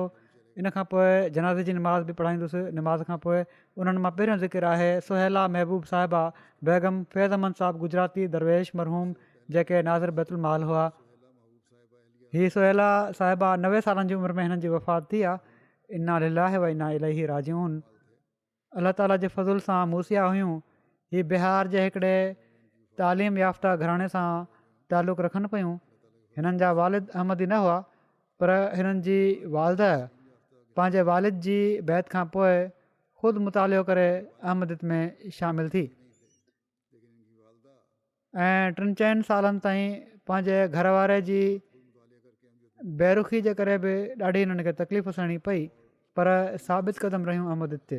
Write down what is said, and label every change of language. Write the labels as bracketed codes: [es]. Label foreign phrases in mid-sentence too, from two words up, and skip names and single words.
[sd] इन खां पोइ जनाज़े जी नमाज़ बि पढ़ाईंदुसि। नमाज़ खां पोइ उन्हनि मां पहिरियों ज़िक्र आहे सुहेला महबूब साहिबा बेगम फैज़ अमन साहिबु गुजराती दरवेश मरहूम जेके नाज़िर बैतुल माल हुआ। हीअ सुहेला साहिबा 90 सालनि जी उमिरि में हिननि जी वफ़ात थी आहे। [ar] إنا لله وإنا إليه راجعون. [sd] अलाह ताला जे फज़ुल सां मूसिया हुयूं। हीअ बिहार जे हिकिड़े तालीम याफ़्ता घराणे सां तालुक़ु रखनि पियूं। हिननि जा वालिद अहमदी न हुआ पर हिननि जी वालदा पंहिंजे वालिद जी बैत खां पोइ ख़ुदि मुतालियो करे अहमदियत में शामिलु थी ऐं 3-4 सालनि ताईं पंहिंजे घर वारे जी बेरुखी जे करे बि ॾाढी हिननि खे तकलीफ़ सहणी पई पर साबित क़दम रहियूं अहमदियत ते।